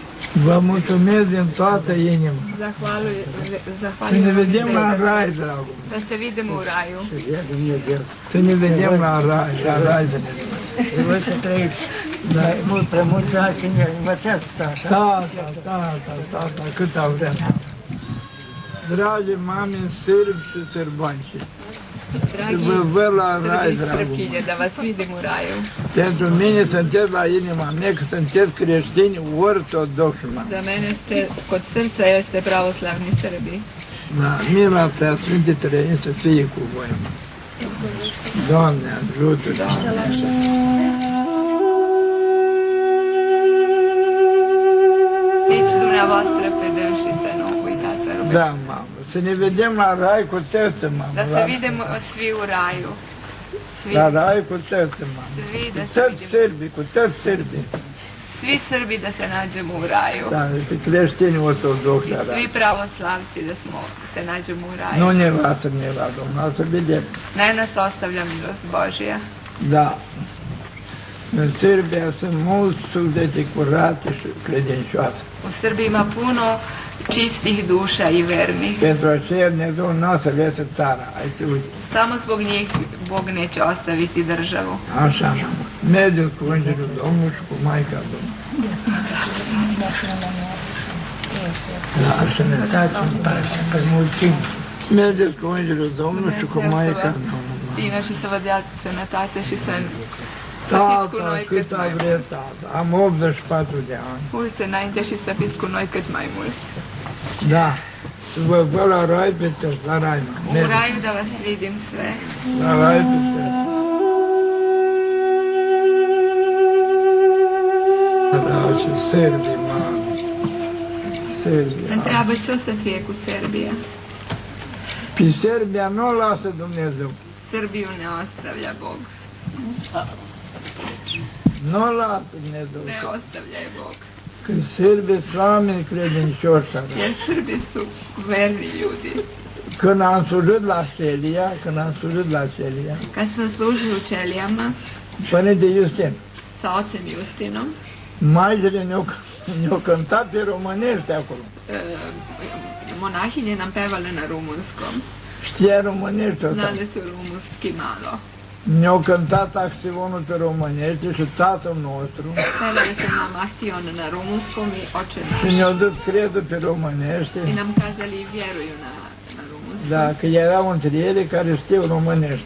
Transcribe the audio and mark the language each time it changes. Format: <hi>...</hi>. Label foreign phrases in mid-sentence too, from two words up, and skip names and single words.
<ro>Vă mulțumesc din toată inima. Să ne vedem la rai, dragul.</ro> <sr>Da se vidimo u raju.</sr> <ro>Să ne vedem la rai, să ne vedem. Voi să trăiți mult, prea mulți ani să ne învățați asta, așa? Tata, câta vreme. Dragi mame, sârbi și sârbanci, vă văd la rai, dragul.</ro> <sr>Da vas vidim u raju.</sr> <ro>Pentru mine sunteți la inima mea, că sunteți creștini ortodoxi.</ro> <sr>Za mene ste kod srca jer ste pravoslavni Srbi.</sr> <ro>Da, mila preasfinte Trăini să fie cu voi. Doamne, ajută! Nici dumneavoastră pe dânsii să nu uitați să rugați. Da, mamă, să ne vedem la rai cu tătă, mamă.</ro> <sr>Da se vidimo svi u raju. Svi,</sr> <ro>La rai cu tătă, mamă.</ro> <sr>svi da</sr> <ro>Cu</ro> <sr>se</sr> <ro>tăți</ro> <sr>vidimo.</sr> <ro>sârbi, cu tăți sârbi.</ro> <sr>Svi Srbi da se nađemo u raju.</sr> <ro>Da, și creștini ortodoxi</ro> <sr>I</sr> <ro>la</ro> <sr>svi</sr> <ro>rai.</ro> <sr>pravoslavci da se nađemo u raju.</sr> <ro>Nu ne lasă mila, Domnul, să vedem.</ro> <sr>Ne nas ostavlja milost Božja.</sr> <ro>Da. În Serbia sunt mulți suflete curate și credincioase.</ro> <sr>U Srbiji ima puno čistih duša i vernih.</sr> <ro>Pentru aceea Dumnezeu n-a să lese țara. Aici, uite.</ro> <sr>Samo zbog njih Bog neće ostaviti državu.</sr> <ro>Așa, mamă. Mergeți cu Îngerul Domnului și cu Maica Domnului. La sănătate, în pace, pe mulțimi. Mergeți cu Îngerul Domnului și cu Maica Domnului. Țină și să vă dea sănătate și să fiți cu Tata, noi cât cât mai ai mult. vrea, tata. Am 84 de ani. Mulți înainte și să fiți cu noi cât mai mult. Da. Vă văd la rai pe toți, la rai, mamă.</ro> <sr>U</sr> <ro>Mergeți.</ro> <sr>raju da vas vidim sve.</sr> <ro>La rai pe toți. Da, și Serbia, mamă. Serbia. Întreabă ce o să fie cu Serbia. Pe Serbia nu o lasă Dumnezeu.</ro> <sr>Srbiju ne ostavlja Bog.</sr> <ro>Nu o lasă Dumnezeu.</ro> <sr>Ne ostavlja je Bog.</sr> <ro>Când Serbii sunt oameni credincioși.</ro> <sr>Jer Srbi su verni ljudi.</sr> <ro>Când am slujit la Celia,</ro> <sr>Kad sam služila u Čelijama</sr> <ro>Părinte Iustin,</ro> <sr>sa ocem Justinom,</sr> <ro>maicile ne-au cântat pe românești acolo.</ro> <sr>monahinje nam pevale na rumunskom.</sr> <ro>Știa românești ăsta.</ro> <sr>Znali su rumunski malo.</sr> <ro>Ne-au cântat acționul pe românești și Tatăl nostru</ro> <sr>Pevali su nam ahtion na rumunskom i oče</sr> <ro>și</ro> <sr>naš.</sr> <ro>ne-au dat credul pe românești,</ro> <sr>I nam kazali vjeruju na rumunskom.</sr> <ro>da, că erau între ele care știu românești.</ro>